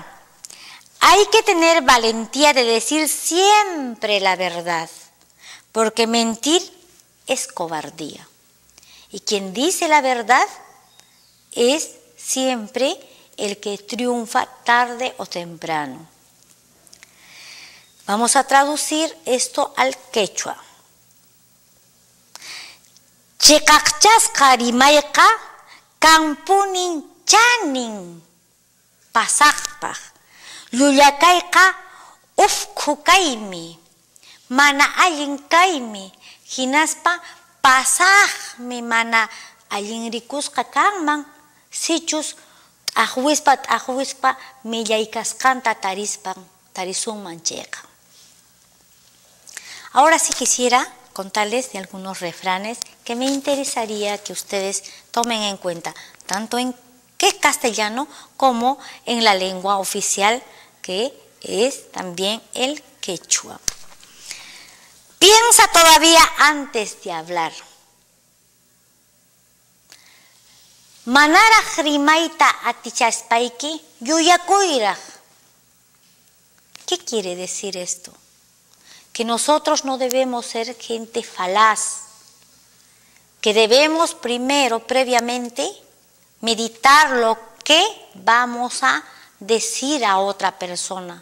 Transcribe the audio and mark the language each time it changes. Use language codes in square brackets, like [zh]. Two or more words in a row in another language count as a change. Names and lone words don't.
[es] Hay que tener valentía de decir siempre la verdad, porque mentir es cobardía. Y quien dice la verdad es siempre el que triunfa tarde o temprano. Vamos a traducir esto al quechua. [qu] Chekakchasqa rimayqa kampunin chanin pasaqpaq llullakayqa ufku kaymi mana allin kaymi hinaspa pasaqmi mana allin rikusqa kanman sichus t'aqwispa millaykasqanta tarisunman chayqa. [es] Ahora sí quisiera contarles de algunos refranes que me interesaría que ustedes tomen en cuenta, tanto en castellano como en la lengua oficial, que es también el quechua. Piensa todavía antes de hablar. [qu] Manaraj rimayta atichaspayki yuyakuyraj. [es] ¿Qué quiere decir esto? Que nosotros no debemos ser gente falaz, que debemos primero, previamente, meditar lo que vamos a decir a otra persona.